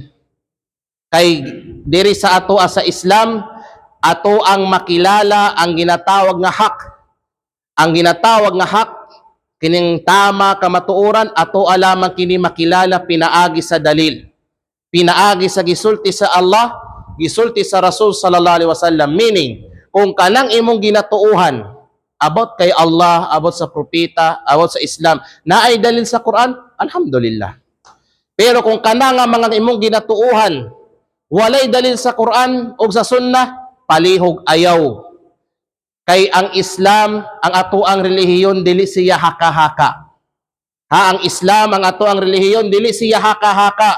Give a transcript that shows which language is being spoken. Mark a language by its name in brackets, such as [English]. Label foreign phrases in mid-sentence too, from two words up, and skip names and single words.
[Cebuano] Kay diri sa ato sa Islam, ato ang makilala ang ginatawag nga hak. Ang ginatawag nga hak kining tama kamatuoran ato alamang kini makilala pinaagi sa dalil, pinaagi sa gisulti sa Allah, gisulti sa Rasul [Arabic] sallallahu alaihi wasallam. [Cebuano] Meaning, kung kanang imong ginatuuhan about kay Allah, about sa propeta, about sa Islam, na ay dalil sa Quran, alhamdulillah. Pero kung kana nga mga imong ginatuuhan walay dalil sa Quran o sa Sunnah, palihog ayaw. Kay ang Islam, ang ato ang relihiyon, dili siya haka-haka. Ang Islam, ang ato ang relihiyon, dili siya haka-haka.